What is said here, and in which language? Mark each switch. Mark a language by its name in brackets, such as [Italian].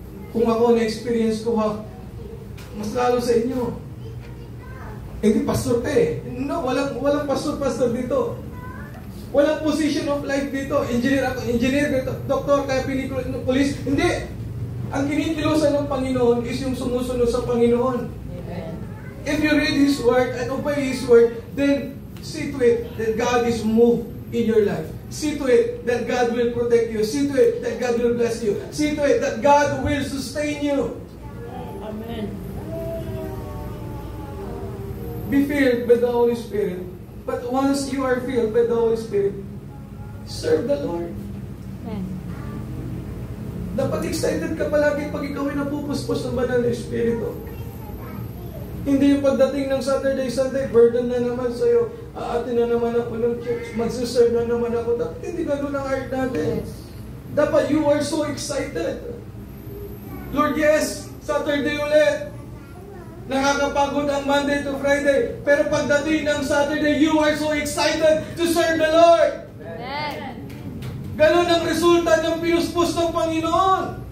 [Filipino] Kung ako na-experience ko mas lalo sa inyo. Hindi pastor ka eh. No, walang pastor dito. Walang position of life dito. Engineer ako, doktor, kaya pinikulit ng police. Hindi. Ang kinikilusan ng Panginoon is yung sumusunod sa Panginoon. Amen. [English] If you read His Word and obey His Word, then see to it that God is moved in your life. See to it that God will protect you. See to it that God will bless you. See to it that God will sustain you. Amen. Be filled by the Holy Spirit. But once you are filled by the Holy Spirit, serve the Lord. Amen. [Filipino] Dapat excited ka palagi pag ikaw ay napupuspos ng banal na Espiritu. Hindi yung pagdating ng Saturday, Sunday, burden na naman sa'yo. Aatin na naman ako ng church. Magsiserve na naman ako. Dapat hindi ganun ang heart natin. [English] Dapat you are so excited. Lord, yes, Saturday ulit. Nakakapagod ang Monday to Friday. Pero pagdating ng Saturday, you are so excited to serve the Lord. Amen. [Filipino] Ganon ang resulta ng pinuspos ng Panginoon.